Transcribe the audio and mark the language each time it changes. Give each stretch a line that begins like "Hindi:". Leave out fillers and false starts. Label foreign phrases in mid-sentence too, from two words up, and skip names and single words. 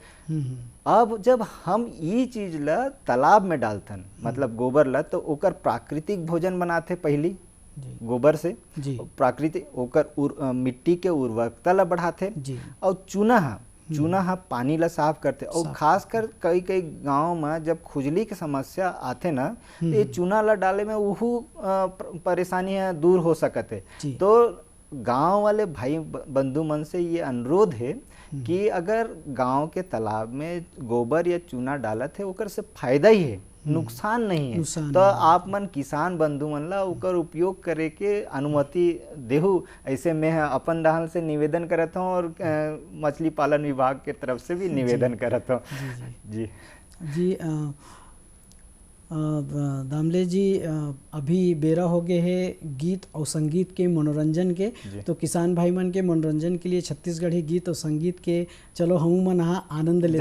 Chhattisgarhi: अब जब हम ये चीज ला तालाब में डालतन मतलब गोबर ला, तो ओकर प्राकृतिक भोजन बनाते पहली गोबर से, प्राकृतिक ओकर मिट्टी के उर्वरकता ला बढ़ाते, और चूना चूना हा पानी ला साफ करते और खासकर कई कई गांव में जब खुजली की समस्या आते ना तो ये चूना ला डाले में वहू परेशानियां दूर हो सकते। तो गांव वाले भाई बंधु मन से ये अनुरोध है कि अगर गांव के तालाब में गोबर या चूना डालत है ओकर से फायदा ही है, नुकसान नहीं है। तो आप मन किसान बंधु मन ला ओकर उपयोग करे के अनुमति देहु, ऐसे मैं अपन डाहल से निवेदन करत हूँ और मछली पालन विभाग के तरफ से भी निवेदन करत हूँ। जी जी दामले जी, अभी बेरा हो गए है गीत और संगीत के मनोरंजन के, तो किसान भाई मन के मनोरंजन के लिए छत्तीसगढ़ी गीत और संगीत के चलो हम मन आनंद लेते।